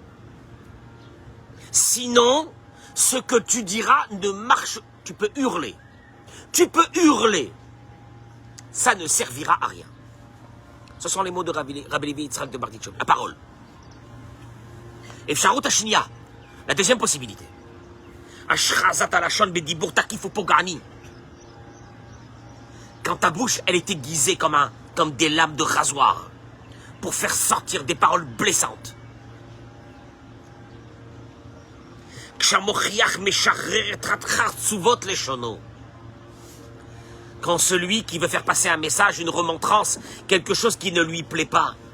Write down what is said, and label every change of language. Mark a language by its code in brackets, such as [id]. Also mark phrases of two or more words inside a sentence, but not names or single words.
[fr] Sinon, ce que tu diras ne marche. Tu peux hurler. Ça ne servira à rien. Ce sont les mots de Rabbi Levi Yitzhak de Barditchov. La parole. [he] אפשרות השנייה. [fr] La deuxième possibilité. [he] השחזת הלשון בדיבור תקיף ופוגעני. [fr] Quand ta bouche, elle est aiguisée comme des lames de rasoir pour faire sortir des paroles blessantes. Quand celui qui veut faire passer un message, une remontrance, quelque chose qui ne lui plaît pas,